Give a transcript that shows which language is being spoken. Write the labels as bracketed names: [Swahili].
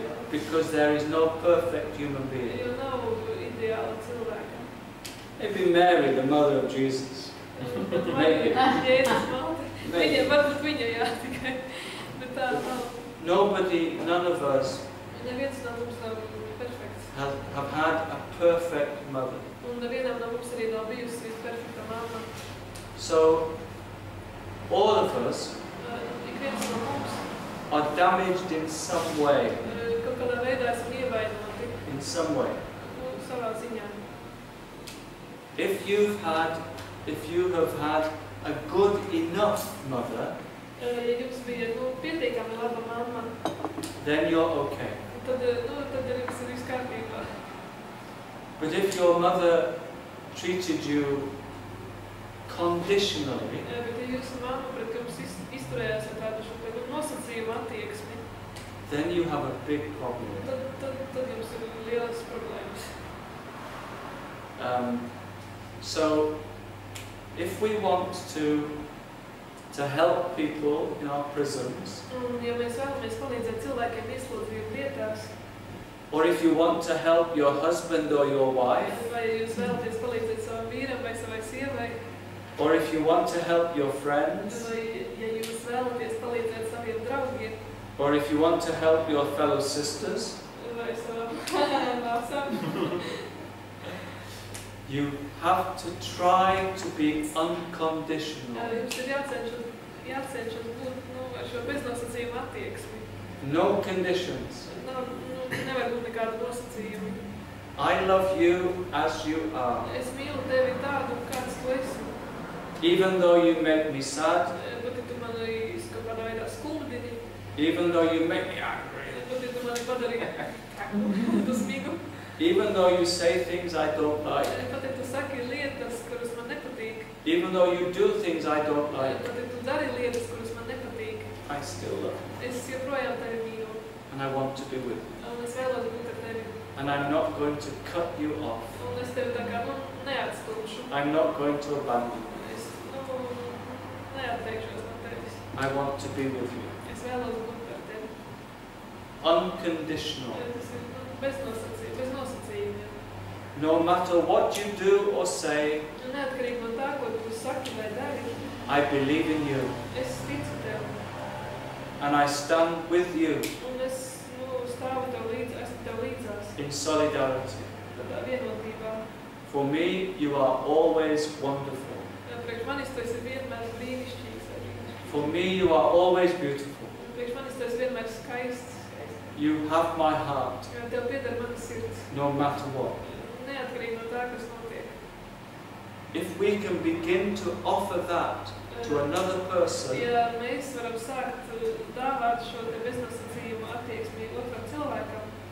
[English] Because there is no perfect human being. [Latvian] Jo nav ideāla cilvēka. [English] Maybe Mary, the mother of Jesus. Maybe. [Latvian] Jēzus māte. Viņa, varbūt viņa, jā, tikai. Bet tā nav. [English] Nobody, none of us [Latvian] Neviens no mums nav perfekts. [English] have had a perfect mother. [Latvian] Un nevienam no mums arī nav bijusi perfekta mamma. [English] So, all of us [Latvian] Ik viens no mums [English] are damaged in some way. [Latvian] kaut kādā veidā esam ievainoti. [English] In some way. [Latvian] Savā ziņā. [English] If you have had a good enough mother, [Latvian] Ja jums bija pietiekami laba mamma, [English] then you're okay. [Latvian] tad jums ir viss kārtībā. [English] But if your mother treated you conditionally, [Latvian] Bet ja jūsu mamma pret jums izturējās ar tādu šo nosacījumu attieksmi, [English] then you have a big problem. [Latvian] tad jums ir lielas problēmas. [English] So, if we want to help people in our prisons, [Latvian] Un, ja mēs vēlamies palīdzēt cilvēkiem ieslodzījumu vietās, [English] or if you want to help your husband or your wife, [Latvian] vai jūs vēlaties palīdzēt savam vīram vai savai sievai, [English] or if you want to help your friends, [Latvian] vai ja jūs vēlaties palīdzēt saviem draugiem, [English] or if you want to help your fellow sisters, [Latvian] vai savam māsām, [English] you have to try to be unconditional. [Latvian] jums ir jācenšas būt ar šo beznosacījumu attieksmi. [English] No conditions. [Latvian] Nevar būt nekāda nosacījuma. [English] I love you as you are. [Latvian] Es mīlu tevi tādu, kāds tu esi. [English] Even though you make me sad, [Latvian] Bet ja tu mani kaut kādā veidā skuldini, [English] even though you make me angry, [Latvian] bet ja tu mani padarīji dusmīgu, [English] even though you say things I don't like, [Latvian] pat ja tu saki lietas, kuras man nepatīk, [English] even though you do things I don't like, [Latvian] pat ja tu dari lietas, kuras man nepatīk, [English] I still love you. [Latvian] es joprojām tevi mīlu. [English] And I want to be with you. [Latvian] Un es vēlos būt ar tevi. [English] And I'm not going to cut you off. [Latvian] Un es tevi tā kā neatstūšu. [English] I'm not going to abandon you. [Latvian] Es neatteikšos no tevis. [English] I want to be with you. [Latvian] Es vēlos būt ar tevi. [English] Unconditional. [Latvian] Tas ir bez nosacījumiem. [English] No matter what you do or say, [Latvian] Neatkarīgi no tā, ko tu saki vai dari, [English] I believe in you. [Latvian] es ticu tev. [English] And I stand with you [Latvian] Un es stāvu tev līdzi, esmu tev līdzās. [English] in solidarity. [Latvian] Tādā vienotībā. [English] For me, you are always wonderful. [Latvian] Priekš manis tu esi vienmēr brīnišķīgs. [English] For me, you are always beautiful. [Latvian] Priekš manis tu esi vienmēr skaists. [English] You have my heart, [Latvian] Tev pieder mana sirds. [English] no matter what. [Latvian] Neatkarīgi no tā, kas notiek. [English] If we can begin to offer that to another person, [Latvian] Ja mēs varam sākt dāvāt šo te beznosacījumu attieksmi otram cilvēkam,